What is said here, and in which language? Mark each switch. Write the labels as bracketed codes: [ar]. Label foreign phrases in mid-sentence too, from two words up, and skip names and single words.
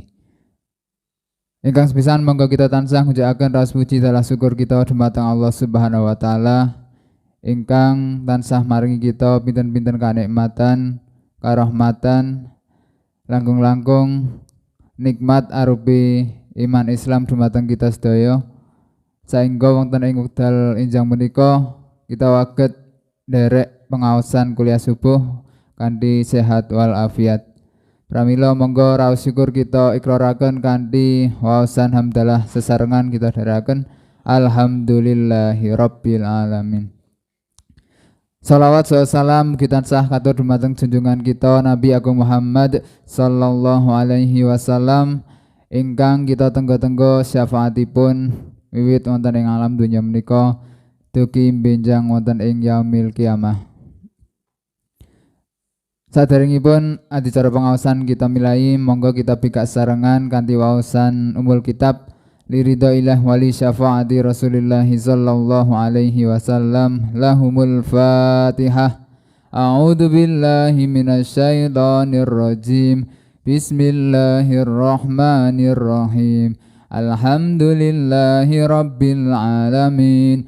[jv] Ingkang sepisan monggo kita tansah ngucapken raos puji dalah syukur kita dumateng [ar] الله سبحانه وتعالى [jv] ingkang tansah maringi kita pinten-pinten kanikmatan, karahmatan, langkung-langkung nikmat arupi iman Islam dumateng kita sedaya, saengga wonten ing wekdal enjang menika kita waget nderek pengaosan kuliah subuh kanthi sehat wal afiat. Pramila monggo raos syukur kita ikraraken kanthi waosan hamdalah sesarengan kita dherekaken [ar] الحمد لله رب العالمين. [jv] Salawat salam kita tansah katur dumateng junjungan kita Nabi Agung Muhammad [ar] صلى الله عليه وسلم [jv] ingkang kita tenggo-tenggo syafaatipun wiwit wonten ing alam dunya menika dugi benjang wonten ing [ar] يوم القيامة. [jv] Saderengipun adicara pengaosan kita milai, monggo kita pikak sarengan kanthi waosan [ar] أم الكتاب لرضا الله ولشفاعة رسول الله صلى الله عليه وسلم. لهم الفاتحة. أعوذ بالله من الشيطان الرجيم. بسم الله الرحمن الرحيم. الحمد لله رب العالمين.